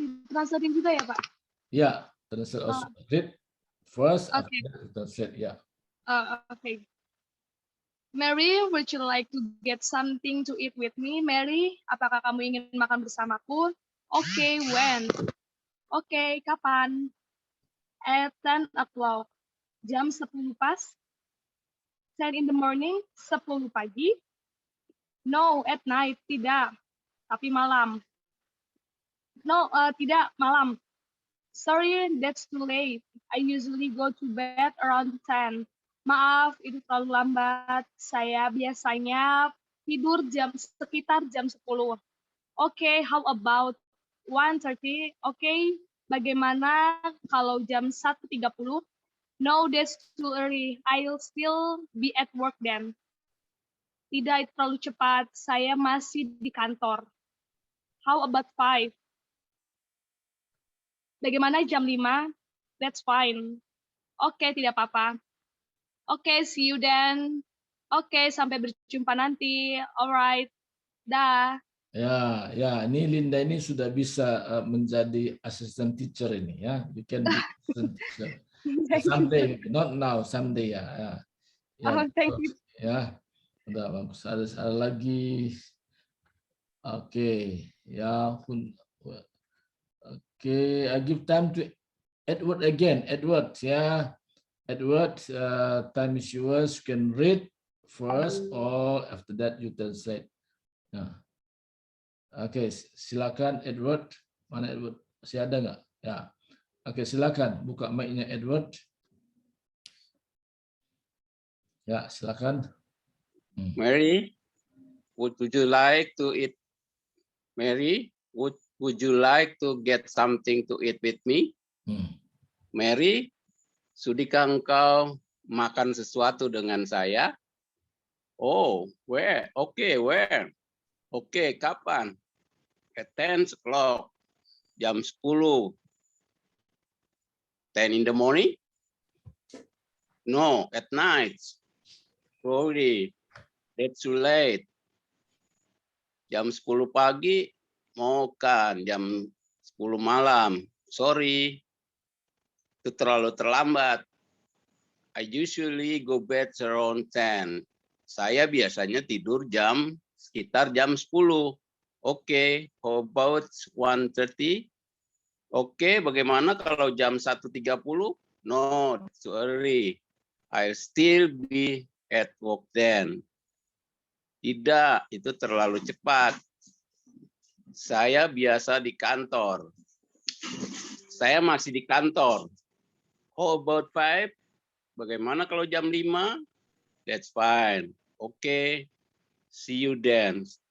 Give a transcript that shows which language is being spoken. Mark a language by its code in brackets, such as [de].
[id] Translatein juga ya, Pak? [en] Yeah, translate also. Read first, after Okay. that translate. Yeah. Okay. Mary, would you like to get something to eat with me? [id] Mary, apakah kamu ingin makan bersamaku? [en] Okay, when? [id] Okay, kapan? [en] At 10 o'clock. [id] Jam 10 pas? [en] 10 in the morning? [id] 10 pagi? [en] No, at night. [id] Tidak. Tapi malam. [en] No, [id] tidak, malam. [en] Sorry, that's too late. I usually go to bed around 10. [id] Maaf, itu terlalu lambat. Saya biasanya tidur sekitar jam 10. [en] Okay, how about 1:30? Okay, [id] bagaimana kalau jam 1:30? [en] No, that's too early. I'll still be at work then. [id] Tidak, itu terlalu cepat. Saya masih di kantor. [en] How about 5? [id] Bagaimana jam 5? [en] That's fine. [id] Oke, tidak apa-apa. Oke, [en] see you then. [id] Oke, sampai berjumpa nanti. Alright. Dah. Ya, ya, ini Linda ini sudah bisa menjadi assistant teacher ini ya. [en] You can be assistant teacher. Someday, not now, someday ya. Ya, ya, Oh, thank you. [id] ya. Udah bagus. Ada lagi. Oke, ya. [en] Oke, I give time to Edward again. Edward, ya. Edward, time is yours. You can read first or after that you translate. [id] Nah. Oke, silakan Edward. Mana Edward? Masih ada nggak? Ya. Oke, silakan buka mic-nya Edward. Ya, silakan. [en] Mary, would you like to eat? Mary, would you like to get something to eat with me? [id] Mary, sudikah engkau makan sesuatu dengan saya? [en] Oh, where? Okay, where? [id] Oke, kapan? [en] At 10 o'clock. [id] Jam 10. [en] 10 in the morning? No, at night. Sorry, that's too late. [id] Jam 10 pagi, mau kan jam 10 malam. Sorry, itu terlalu terlambat. [en] I usually go bed around 10. [id] Saya biasanya tidur sekitar jam 10. [en] Oke, how about 1:30? Oke, [id] bagaimana kalau jam 1:30? [en] No, too early. I'll still be at work then. [id] Tidak, itu terlalu cepat. Saya biasa di kantor. Saya masih di kantor. [en] How about 5? [id] Bagaimana kalau jam 5? [en] That's fine. Oke. See you then.